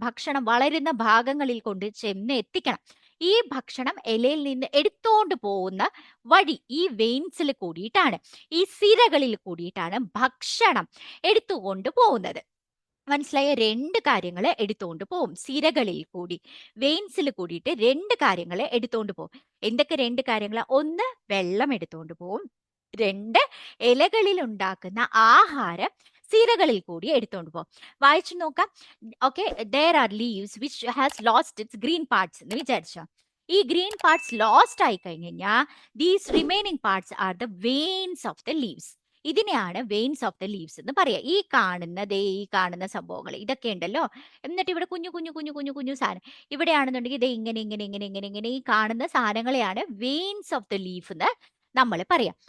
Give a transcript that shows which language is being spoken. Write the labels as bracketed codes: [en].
[ml] ഭക്ഷണം വളരുന്ന ഭാഗങ്ങളിൽ കൊണ്ട് ചെന്ന് എത്തിക്കണം. ഈ ഭക്ഷണം ഇലയിൽ നിന്ന് എടുത്തോണ്ട് പോകുന്ന വഴി ഈ വെയിൻസിൽ കൂടിയിട്ടാണ്, ഈ സിരകളിൽ കൂടിയിട്ടാണ് ഭക്ഷണം എടുത്തുകൊണ്ട് പോകുന്നത്. മനസ്സിലായ? 2 കാര്യങ്ങൾ എടുത്തുകൊണ്ട് പോകും. സിരകളിൽ കൂടി, വെയിൻസിൽ കൂടിയിട്ട് 2 കാര്യങ്ങൾ എടുത്തുകൊണ്ട് പോകും. എന്തൊക്കെ 2 കാര്യങ്ങൾ? 1, വെള്ളം എടുത്തുകൊണ്ട് പോകും. 2, ഇലകളിൽ ഉണ്ടാക്കുന്ന ആഹാരം സിരകളിൽ കൂടി എടുത്തുകൊണ്ട് പോകും. വായിച്ചു നോക്കാം. [en] okay, there are leaves which has lost its green parts [ml] എന്ന് വിചാരിച്ചോ. ഈ ഗ്രീൻ പാർട്സ് ലോസ്റ്റ് ആയി കഴിഞ്ഞാൽ [en] These remaining parts are the veins of the leaves. [ml] ഇതിനെയാണ് [en] veins of the leaves [ml] എന്ന് പറയാ. ഈ കാണുന്ന സംഭവങ്ങൾ ഇതൊക്കെ ഉണ്ടല്ലോ. എന്നിട്ട് ഇവിടെ കുഞ്ഞു കുഞ്ഞു കുഞ്ഞു കുഞ്ഞു കുഞ്ഞു സാധനം ഇവിടെയാണെന്നുണ്ടെങ്കിൽ ഇത് ഇങ്ങനെ ഇങ്ങനെ ഇങ്ങനെ ഇങ്ങനെ ഇങ്ങനെ ഈ കാണുന്ന സാധനങ്ങളെയാണ് [en] veins of the leaf [ml] എന്ന് നമ്മൾ പറയാം.